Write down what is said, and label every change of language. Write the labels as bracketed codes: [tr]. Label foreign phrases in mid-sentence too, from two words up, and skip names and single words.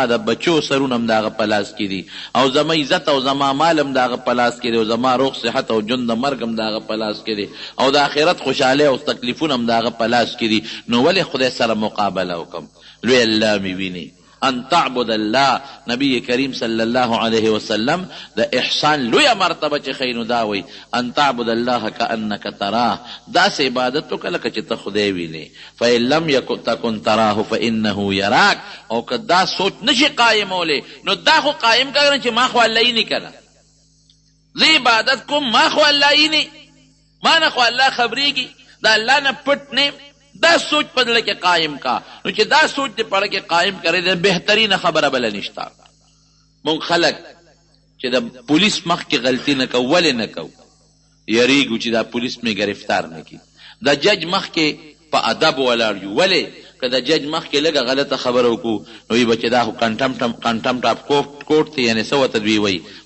[ps] د بچو سرونه هم د هغه په لاس کې دي او زما عزت او زما مال هم د هغه په لاس کې دی او زما روغ صحت او ژوند د مرګ هم د هغه په لاس کې دی او د آخرت خوشحالۍ او تکلیفونه هم د هغه په لاس کې دي نو ولې خدای سره مقابله وکړم لوی الله مې ویني [ar] ان تعبد الله [ps] نبی کریم [ar] صلی الله علیه وسلم [ps] د احسان لوی مرتبه چې خینو دا وی [ar] ان تعبد الله کانک تراه [ps] داسې عبادت وکړه لکه چې ته خدای وینې [ar] فإن لم تکن تراه فإنه یراک [ps] او که دا سوچ نشي قایمولی نو دا خو قایم کړه چې ما خو الله یې نه کنه زه عبادت کوم ما خو الله یې نه ما نه خو الله خبرېږي دا الله نه پټ نه دا سوچ په زړه کې قایم کا نو چې دا سوچ دې په زړه کې قایم کړی د بهترینه خبره بله نشته مونږ خلک چې د پولیس مخکې غلطي نه کوو ولې نه کوو یریږو چې دا پولیس مې گرفتار نه کړي د جج مخکې په ادب ولاړ یو ولې که د جج مخکې لږه غلطه خبره وکړو نو وي به چې دا خو [en] contempt of court [ps] دی یعنې څه ورته دوی وایي